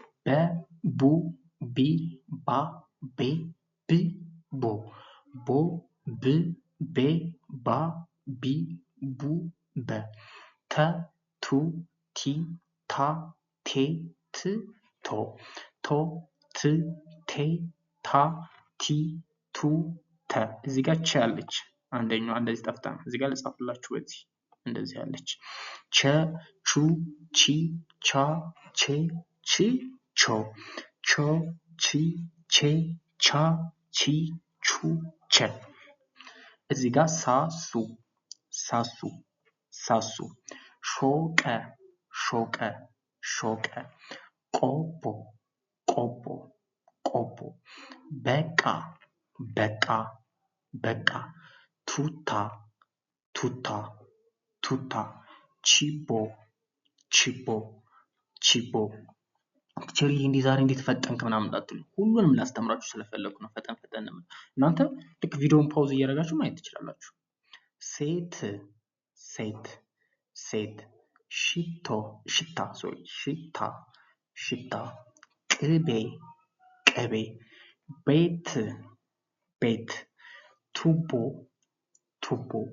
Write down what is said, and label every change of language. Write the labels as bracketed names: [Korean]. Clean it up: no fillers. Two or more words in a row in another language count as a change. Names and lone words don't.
[Amharic] በ ቡ ቢ ባ ቤ ብ ቦ ቦ ብ ቤ ባ ቢ ቡ በ ተ ቱ ቲ ታ ቴ ት ቶ ቶ ት ቴ ታ ቲ ቱ ተ እዚህ ጋር ቸ አለች። አንደኛዋ እንደዚህ ጠፍታ ነው። እዚህ ጋር ልጻፍላችሁ። በዚህ እንደዚህ አለች። ቸ ቹ ቺ ቻ ቼ ቺ ቾ ቾ ቺ ቼ ቻ ቺ ቹ ቸ እዚህ ጋር ሳሱ ሳሱ ሳሱ ሾቀ ሾቀ ሾቀ ቆቦ ቆቦ ቆቦ በቃ በቃ በቃ ቱታ ቱታ ቱታ ቺቦ ቺቦ ቺቦ ቸሪ እንዲህ ዛሬ እንዴት ፈጠንክ ምናምን እንዳትሉ፣ ሁሉንም ላስተምራችሁ ስለፈለኩ ነው። ፈጠን ፈጠን ነው። እናንተ ልክ ቪዲዮውን ፓውዝ እያደረጋችሁ ማየት ትችላላችሁ። ሴት ሴት ሴት ሽቶ ሽታ ሶሪ ሽታ ሽታ ቅቤ ቅቤ ቤት ቤት ቱቦ ቱቦ